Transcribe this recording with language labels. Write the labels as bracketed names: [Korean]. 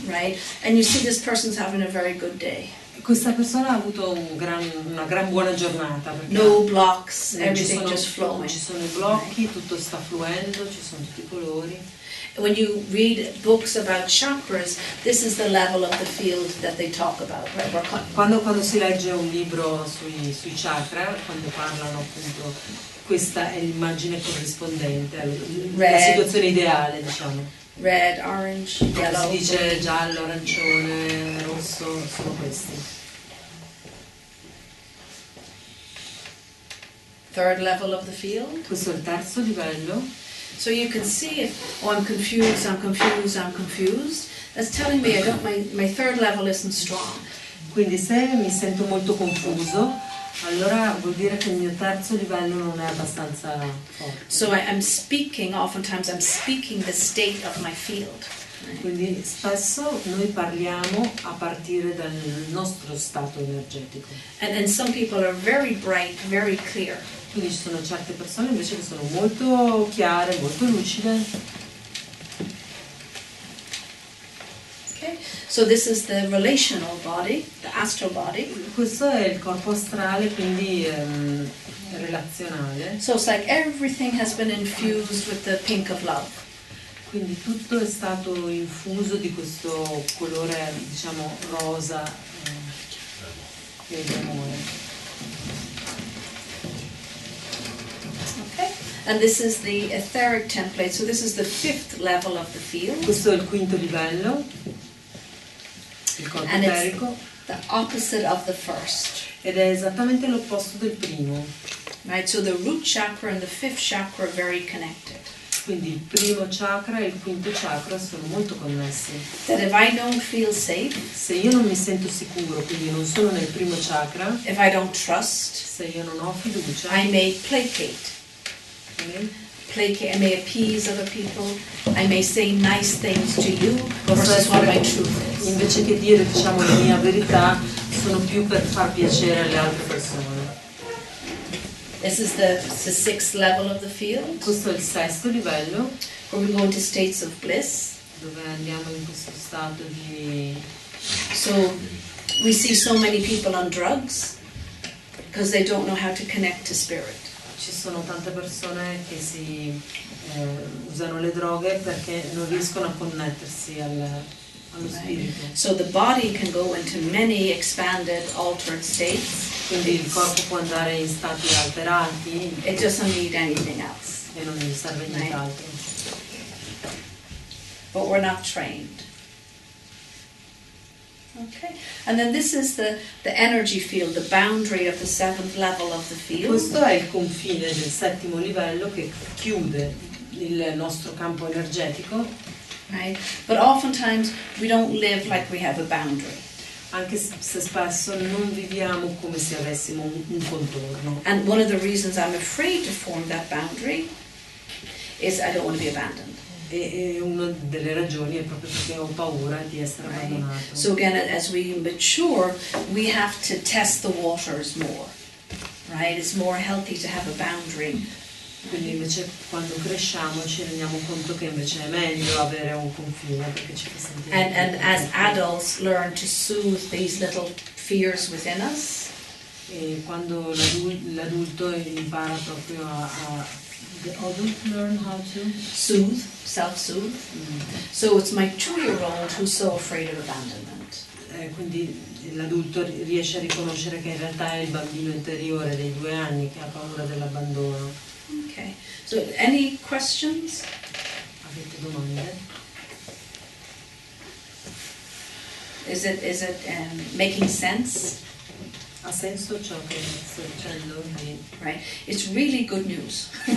[English] right? And you see this person's having a very good day. [Italian] questa persona ha avuto una gran buona giornata. [English] No blocks, [Italian] Non ci [English] everything [Italian] sono, [English] just flowing. [Italian] non ci sono i blocchi, tutto sta fluendo, ci sono tutti i colori. [English] When you read books about chakras, this is the level of the field that they talk about. Right? [Italian] Quando si legge un libro sui chakra, quando parlano appunto, questa è l'immagine corrispondente, la situazione ideale, diciamo. [English] Red, orange, yellow. [Italian] Si dice giallo, arancione, rosso, sono questi. [English] Third level of the field. [Italian] Questo è il terzo livello. [English] So you can see if, oh, I'm confused, I'm confused, I'm confused. That's telling me my third level isn't strong. [Italian] Quindi se mi sento molto confuso, allora vuol dire che il mio terzo livello non è abbastanza forte. [English] So oftentimes I'm speaking the state of my field. [Italian] Quindi spesso noi parliamo a partire dal nostro stato energetico. [English] And some people are very bright, very clear. [Italian] Quindi ci sono certe persone invece che sono molto chiare, molto lucide. [English] Okay, so this is the relational body, the astral body. [Italian] Questo è il corpo astrale, quindi relazionale. [English] So it's like everything has been infused with the pink of love. [Italian] Quindi tutto è stato infuso di questo colore, diciamo, rosa e d'amore. [English] Okay, and this is the etheric template. So this is the fifth level of the field. [Italian] Questo è il quinto livello, il corpo [English] And [Italian] eterico, [English] it's the opposite of the first. [Italian] ed è esattamente l'opposto del primo. [English] Right, so the root chakra and the fifth chakra are very connected. [Italian] Quindi il primo chakra e il quinto chakra sono molto connessi. [English] That if I don't feel safe, [Italian] Se io non mi sento sicuro, quindi non sono nel primo chakra, [English] if I don't trust, [Italian] se io non ho fiducia, [English] I may placate. I may appease other people. I may say nice things to you versus what my truth is. [Italian] invece che dire, diciamo, la mia verità, sono più per far piacere alle altre persone. [English] This is the sixth level of the field, [Italian] Questo è il sesto livello, [English] where we go into states of bliss. [Italian] dove andiamo in questo stato di... [English] So we see so many people on drugs because they don't know how to connect to spirit. [Italian] Ci sono tante persone che usano le droghe perché non riescono a connettersi allo spirito. [English] So the body can go into many expanded, altered states. [Italian] Quindi il corpo può andare in stati alterati [English] It doesn't need anything else. [Italian] e non gli serve nient'altro. [English] But we're not trained. Okay, and then this is the energy field, the boundary of the seventh level of the field. [Italian] Questo è il confine del settimo livello che chiude il nostro campo energetico, [English] Right, but oftentimes we don't live like we have a boundary. [Italian] anche se spesso non viviamo come se avessimo un contorno. [English] And one of the reasons I'm afraid to form that boundary is I don't want to be abandoned. [Italian] E una delle ragioni è proprio perché ho paura di essere abbandonato. [English] So again, as we mature, we have to test the waters more. Right, it's more healthy to have a boundary. [Italian] Quindi invece quando cresciamo ci rendiamo conto che invece è meglio avere un confine perché ci fa sentire. [English] And as adults learn to soothe these little fears within us. [Italian] E quando l'adulto impara proprio [English] the adult learn how to Soothe, self-soothe. So it's my 2-year-old who's so afraid of abandonment. [Italian] Quindi l'adulto riesce a riconoscere che in realtà è il bambino interiore dei 2 anni che ha paura dell'abbandono. [English] Okay, so any questions? [Italian] Avete domande? [English] Is it making sense? [Italian] Ha senso ciò che sto dicendo? [English] Right, it's really good news.